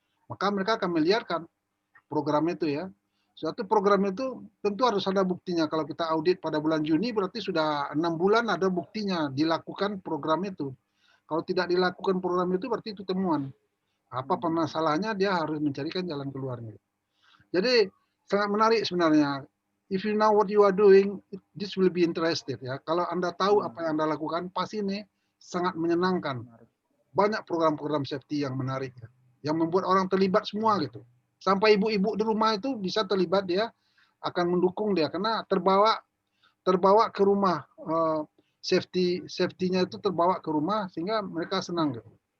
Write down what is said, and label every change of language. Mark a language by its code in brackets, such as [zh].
[id] Maka mereka akan melihatkan program itu ya. Suatu program itu tentu harus ada buktinya. Kalau kita audit pada bulan Juni berarti sudah 6 bulan ada buktinya dilakukan program itu. Kalau tidak dilakukan program itu berarti itu temuan. Apa permasalahannya dia harus mencarikan jalan keluarnya. Jadi sangat menarik sebenarnya. [en] If you know what you are doing, this will be interested ya. [id] Kalau Anda tahu apa yang Anda lakukan, pasti ini sangat menyenangkan. Banyak program-program safety yang menarik ya. Yang membuat orang terlibat semua gitu. Sampai ibu-ibu di rumah itu bisa terlibat, dia akan mendukung dia karena terbawa ke rumah, safety-nya itu terbawa ke rumah sehingga mereka senang gitu.